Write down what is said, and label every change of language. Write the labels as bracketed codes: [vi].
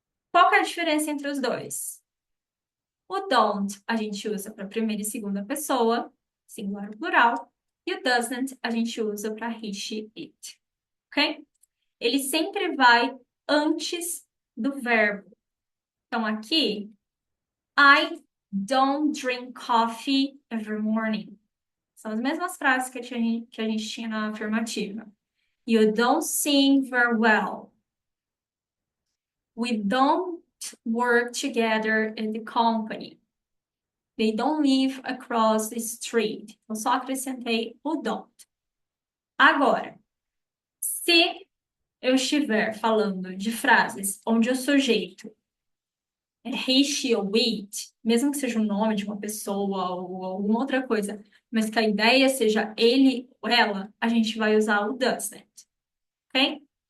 [pt] Qual que é a diferença entre os dois? O don't a gente usa para primeira e segunda pessoa, singular e plural, e o doesn't a gente usa para he, she, it, ok? Ele sempre vai antes do verbo. Então aqui, [en] I don't drink coffee every morning. [pt] São as mesmas frases que a gente tinha na afirmativa. [en] You don't sing very well. We don't work together in the company. They don't live across the street. [pt] Eu só acrescentei o don't. Agora, se eu estiver falando de frases onde o sujeito é he, she ou it, mesmo que seja o nome de uma pessoa ou alguma outra coisa, mas que a ideia seja ele ou ela, a gente vai usar o doesn't, ok?